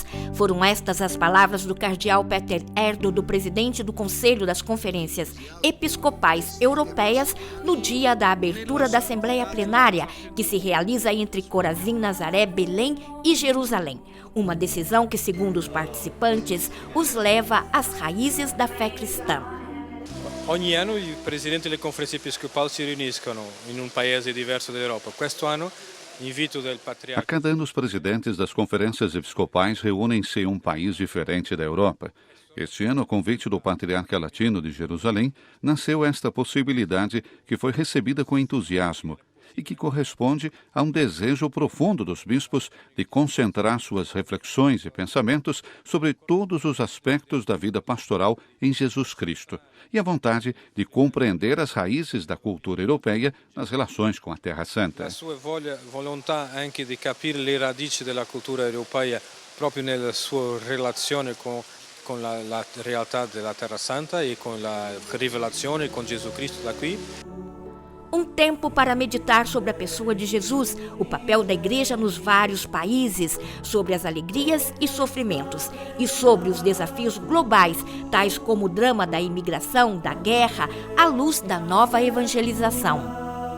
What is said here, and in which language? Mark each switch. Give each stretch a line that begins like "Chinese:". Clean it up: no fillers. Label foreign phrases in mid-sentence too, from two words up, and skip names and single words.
Portuguese: Foram estas as palavras do cardeal Peter Erdo, do presidente do Conselho das Conferências Episcopais Europeias, no dia da abertura da Assembleia Plenária, que se realiza entre Corazim, Nazaré, Belém e Jerusalém. Uma decisão que, segundo os participantes, os leva às raízes da fé cristã.
Italian: Ogni anno i presidenti delle conferenze episcopali si riuniscono in un paese diverso dell'Europa. Questo anno
Portuguese: A cada ano, os presidentes das conferências episcopais reúnem-se em um país diferente da Europa. Este ano, a convite do Patriarca Latino de Jerusalém, nasceu esta possibilidade que foi recebida com entusiasmo e que corresponde a um desejo profundo dos bispos de concentrar suas reflexões e pensamentos sobre todos os aspectos da vida pastoral em Jesus Cristo e a vontade de compreender as raízes da cultura europeia nas relações com a Terra Santa.
Italian: A sua volontà anche di capire le radici della cultura europea proprio nella sua relazione con la realtà della Terra Santa e con la rivelazione con Gesù Cristo da qui.
Portuguese: Um tempo para meditar sobre a pessoa de Jesus, o papel da igreja nos vários países, sobre as alegrias e sofrimentos e sobre os desafios globais, tais como o drama da imigração, da guerra, à luz da nova evangelização.